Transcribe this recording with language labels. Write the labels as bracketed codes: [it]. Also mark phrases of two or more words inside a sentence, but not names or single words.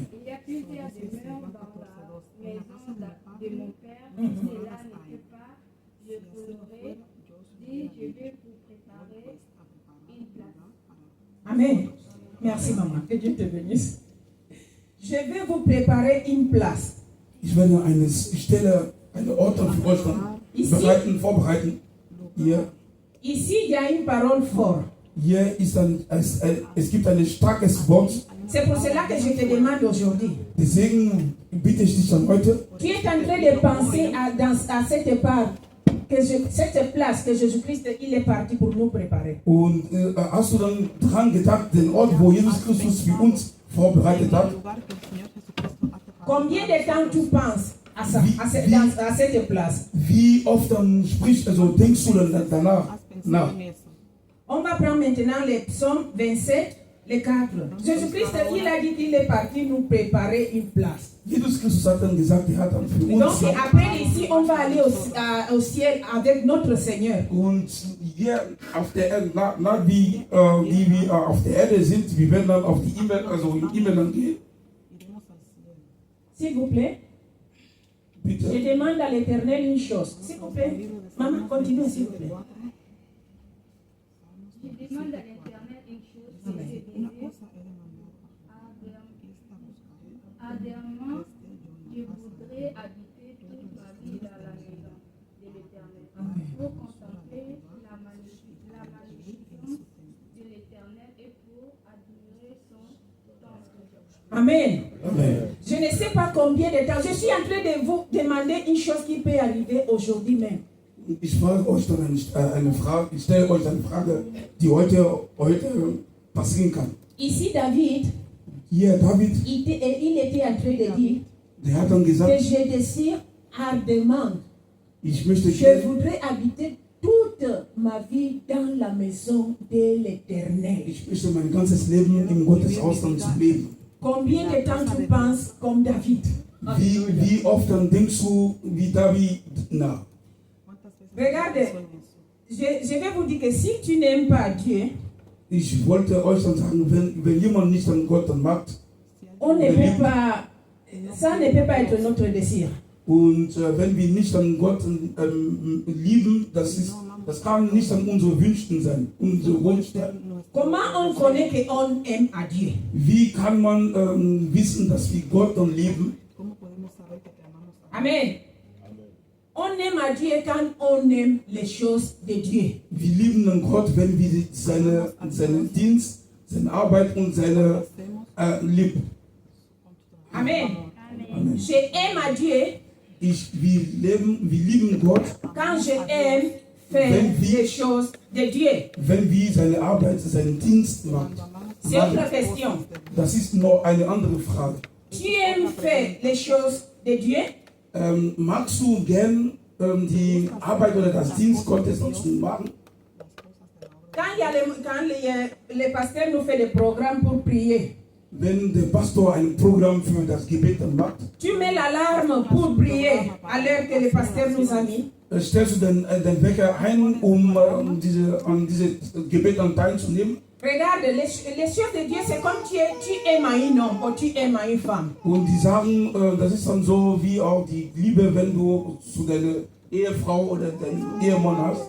[fr] Il y a plusieurs demeures dans la maison de mon père. Si cela n'était pas, je vous l'aurais dit, je vais vous préparer une place. Amen. Merci, maman. Que Dieu te bénisse. Je vais vous préparer une place. [de] Ich werde eine Stelle, eine Ort für euch dann vorbereiten. [fr] Ici, il y a une parole forte. [de] Hier ist es gibt ein starkes Wort. [fr] C'est pour cela que je te demande aujourd'hui. [de] Deswegen bitte ich dich dann heute. [fr] Tu es en train de penser à cette part, cette place que Jésus-Christ il est parti pour nous préparer. [de] Und hast du dann dran gedacht, den Ort, wo Jesus Christus für uns vorbereitet hat? [fr] Combien de temps tu penses à ça, à cette place? [de] Wie oft dann denkst du dann danach nach? [fr] On va prendre maintenant les psaumes 27, les 4. Jésus-Christ, il a dit qu'il est parti nous préparer une place. [de] Jesus Christus hat dann gesagt, hat dann für uns. [fr] Donc après ici, on va aller au ciel avec notre Seigneur. [de] Und hier auf der Erde, wie wir auf der Erde sind, wir werden dann auf die Himmel, im Himmel dann gehen. [fr] S'il vous plaît. [de] Bitte. [fr] Je demande à l'Éternel une chose. S'il vous plaît. Maman, continue, s'il vous plaît. Je demande à l'Éternel une chose, c'est de dire, ardemment, je voudrais habiter toute ma vie dans la maison de l'Éternel, pour contempler la magnificence de l'Éternel et pour admirer son Amen. Amen. Je ne sais pas combien de temps. Je suis en train de vous demander une chose qui peut arriver aujourd'hui même. [de] Ich frage euch dann eine Frage, ich stelle euch eine Frage, die heute passieren kann. [fr] Ici, David, [de] Hier, David, [fr] il était en train de dire [de] der hat dann gesagt, [fr] que je désire ardemment, [de] ich möchte [fr] je voudrais habiter toute ma vie dans la maison de l'Éternel. [de] Ich möchte mein ganzes Leben im Gotteshaus dann zu leben. [fr] Combien de temps tu penses comme David? [de] Wie oft dann denkst du wie David nach? [fr] Regardez, je vais vous dire que si tu n'aimes pas Dieu, [de] Ich wollte euch dann sagen, wenn jemand nicht an Gott dann mag, [fr] on ne peut pas, ça ne peut pas être notre désir. [de] und wenn wir nicht an Gott lieben, das kann nicht an unsere Wünschen sein, unsere Wunsch sein. [fr] Comment on connaît qu'on aime à Dieu? [de] Wie kann man wissen, dass wir Gott dann lieben? Amen. [fr] On aime à Dieu quand on aime les choses de Dieu. [de] Wir lieben dann Gott, wenn wir seinen Dienst, seine Arbeit und seine lieben. Amen. Amen. [fr] Je aime à Dieu [de] Wir lieben Gott, [fr] quand je aime faire les choses de Dieu. [de] wenn wir seine Arbeit, seinen Dienst machen. [fr] C'est autre question. [de] Das ist noch eine andere Frage. [fr] Tu aimes faire les choses de Dieu? [de] Magst du gern die Arbeit oder das Dienst Gottes zu machen? [fr] Quand le pasteur nous fait des programmes pour prier, [de] Wenn der Pastor ein Programm für das Gebet dann macht, [fr] tu mets l'alarme pour prier à l'heure que le pasteur nous a mis. [de] stellst du den Wecker ein, an diese Gebet dann teilzunehmen? [fr] Regarde, les choses de Dieu, c'est comme tu aimes à un homme ou tu aimes à une femme. [de] Und die sagen, das ist dann so wie auch die Liebe, wenn du zu deiner Ehefrau oder deinem Ehemann hast.